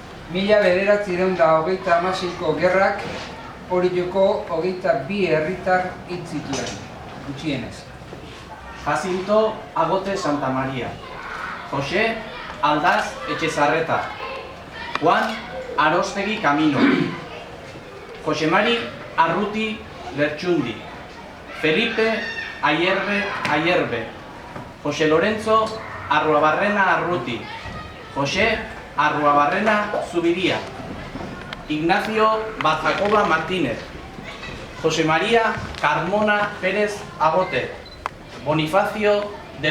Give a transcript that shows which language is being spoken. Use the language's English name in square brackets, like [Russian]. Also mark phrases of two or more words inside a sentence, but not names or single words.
[Basque] 1926ko gerrak Orioko 22 herritar hil zituen, gutxienez. Jacinto Agote Santa María, José Aldaz Etxezarreta, Juan Arostegi Camino, José Mari Arruti Lertxundi, Felipe Ayerbe, José Lorenzo Arruabarrena Arruti, José Arruabarrena Zubiría, Ignacio Bazacoba Martínez, José María Carmona Pérez Agote, Bonifacio del